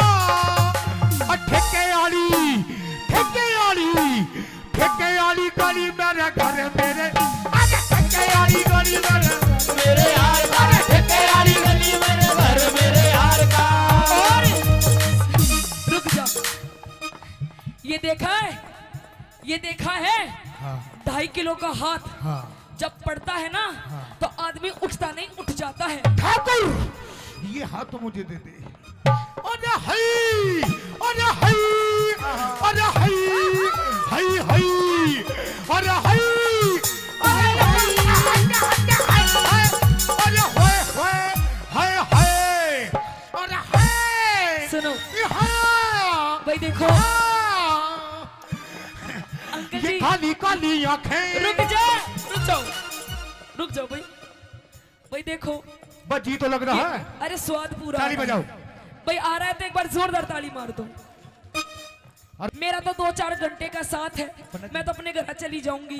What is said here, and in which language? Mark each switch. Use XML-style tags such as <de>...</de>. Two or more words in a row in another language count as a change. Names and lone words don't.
<hi>ठेके वाली गली मेरे घर मेरे, ठेके वाली गली मेरे यार का, ठेके वाली गली मेरे घर मेरे यार का। और रुक जा, ये देखा है, ये देखा है? हाँ 2.5 किलो का हाथ हाँ जब पड़ता है ना तो आदमी उठता नहीं, उठ जाता है। ठाकुर ये हाथ मुझे दे दे। अरे हई अरे हई अरे हई हई हई अरे हई अरे होए होए हाय हाय अरे हाय। सुनो भाई, देखो अंकल ये जी, काली काली आंखें। रुक जाओ रुक जाओ भाई। भाई देखो बजी तो लग रहा है। अरे स्वाद पूरा ताली है। बजाओ भाई आ रहा है तो एक बार जोरदार ताली मार दो। मेरा तो 2-4 घंटे का साथ है, मैं तो अपने घर चली जाऊंगी।</hi>